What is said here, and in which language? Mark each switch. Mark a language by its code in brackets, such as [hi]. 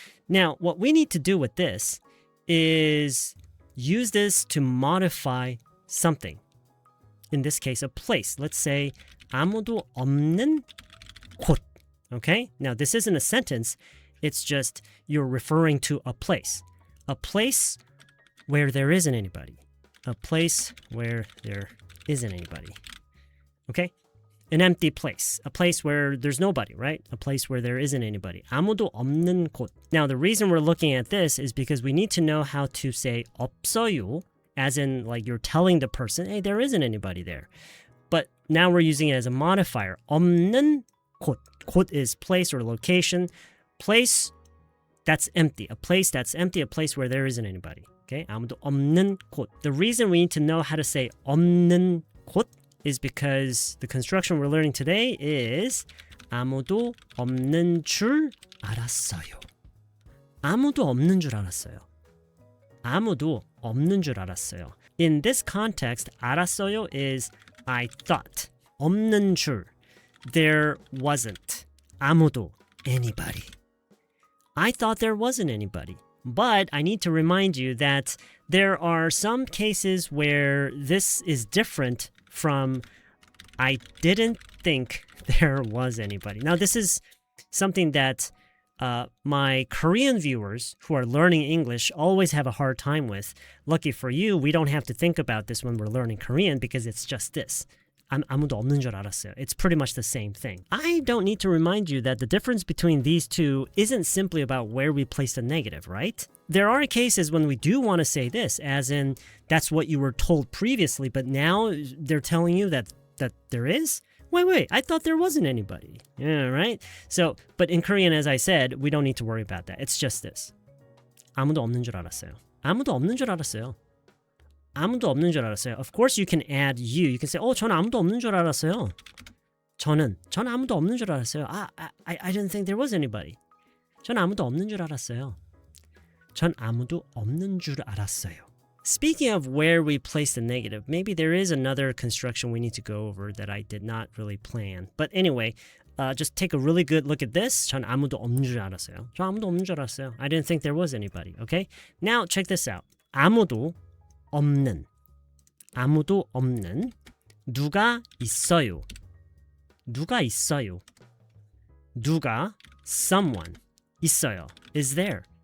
[en] Now, what we need to do with this is use this to modify something. In this case, a place. Let's say [ko] 아무도 없는 곳. [en] Okay, now this isn't a sentence. It's just you're referring to a place. A place where there isn't anybody. A place where there isn't anybody. Okay? An empty place. A place where there's nobody, right? A place where there isn't anybody. [ko] 아무도 없는 곳. [en] Now, the reason we're looking at this is because we need to know how to say [ko] 없어요, [en] as in like you're telling the person, hey, there isn't anybody there. But now we're using it as a modifier. [ko] 없는 곳. 곳 [en] is place or location. Place that's empty. A place that's empty. A place where there isn't anybody. [ko] Okay, 아무도 없는 곳. [en] The reason we need to know how to say [ko] 없는 곳 [en] is because the construction we're learning today is [ko] 아무도 없는 줄 알았어요. 아무도 없는 줄 알았어요. 아무도 없는 줄 알았어요. [en] In this context, [ko] 알았어요 [en] is I thought. [ko] 없는 줄. [en] There wasn't. [ko] 아무도. [en] Anybody. I thought there wasn't anybody. But I need to remind you that there are some cases where this is different from I didn't think there was anybody. Now, this is something that my Korean viewers who are learning English always have a hard time with. Lucky for you, we don't have to think about this when we're learning Korean because it's just this. [ko] 아무도 없는 줄 알았어요. [en] It's pretty much the same thing. I don't need to remind you that the difference between these two isn't simply about where we place the negative, right? There are cases when we do want to say this, as in that's what you were told previously, but now they're telling you that there is? Wait, I thought there wasn't anybody. Yeah, right? So, but in Korean, as I said, we don't need to worry about that. It's just this. [ko] 아무도 없는 줄 알았어요. 아무도 없는 줄 알았어요. 아무도 없는 줄 알았어요. [en] Of course, you can add you. You can say, [ko] 저는 아무도 없는 줄 알았어요. 저는 아무도 없는 줄 알았어요. [en] I didn't think there was anybody. [ko] 전 아무도 없는 줄 알았어요. 전 아무도 없는 줄 알았어요. [en] Speaking of where we place the negative, maybe there is another construction we need to go over that I did not really plan. But anyway, just take a really good look at this. [ko] 전 아무도 없는 줄 알았어요. 전 아무도 없는 줄 알았어요. [en] I didn't think there was anybody. Okay? Now, check this out. [ko] 아무도 없는. 아무도 없는. 누가 있어요. 누가 있어요. 누가 [en] someone [ko] 있어요 [en] is there.